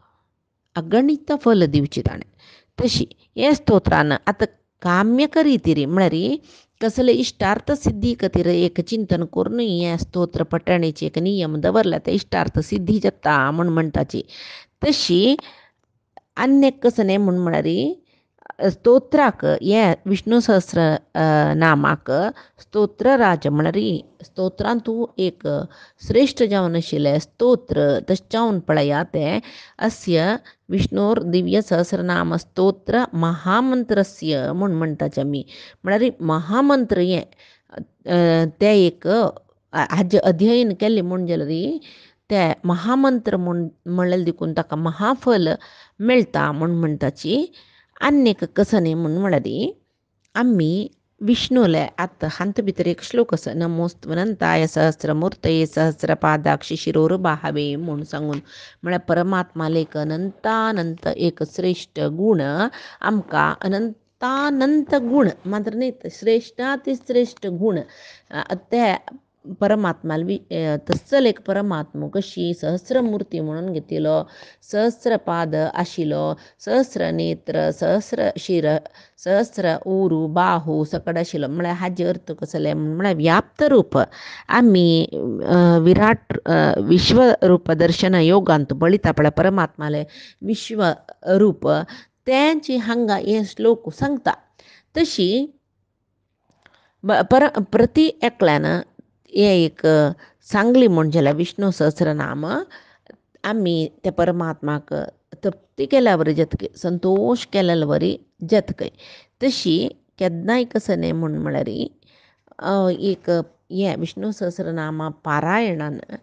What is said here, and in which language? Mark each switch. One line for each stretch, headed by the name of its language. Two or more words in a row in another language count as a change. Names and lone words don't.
Konkani: अगणित फल दिवची ताणें तशी हे स्तोत्रान आतां काम्य करीतिरी म्हळ्यार कसले इश्टार्थ सिद्धी खातीर एक चिंतन करून हे स्तोत्र पठणेचे एक नियम दवरला ते इश्टार्थ सिद्धी जाता म्हणटाची तशी अन्य कसं न्ही म्हळ्यार स्तोत्राक हे विष्णू सहस्र नामाक स्तोत्रराज म्हळ्यार स्तोत्रांत एक श्रेष्ठ जावन आशिल्लें स्तोत्र तशें जावन पळया तें
Sanskrit: अस्य विष्णोर दिव्य सहस्रनाम स्तोत्र महामंत्रस्य
Konkani: म्हणटाचे आमी म्हळ्यार महामंत्र हे तें एक हाजे अध्ययन केलें म्हण जाल्यार ते महामंत्र म्हणल्यार देखून ताका महाफल मेळटा म्हणटाची आनीक कसं न्ही म्हळ्यार आमी विष्णूले आतां हांत भितर एक श्लोक आसा
Sanskrit: नमोस्तवनंताय सहस्रमूर्तये सहस्रपादाक्षि शिरोर्बाहवे
Konkani: म्हूण सांगून म्हळ्यार परमात्माले एक अनंतानंत एक श्रेष्ठ गुण आमकां अनंतानंत गुण मात्र न्ही श्रेष्ठातिश्रेष्ठ गुण ते परमात्माला तस्सल एक परमात्मा कशी सहस्रमूर्ती म्हणून घेतिलो सहस्रपाद आशिलो सहस्र नेत्र सहस्र शिर सहस्र उरू बाहू सकड आशिलो म्हळ्यार हाजे अर्थ कसले म्हळ्यार व्याप्त रूप आमी विराट विश्वरूप दर्शन योगांत पळयता पळय परमात्माले विश्वरूप तेंची हांगा हे श्लोक सांगता तशी प्रति एकल्यान हे एक सांगली म्हणजे विष्णू सहस्रनाम आमी त्या परमात्माक तृप्ती केल्या वरी जतके संतोष केल्या वरी जतकय तशी केन्नाय कसं न्ही म्हळ्यार एक हे विष्णू सहस्रनामा पारायणान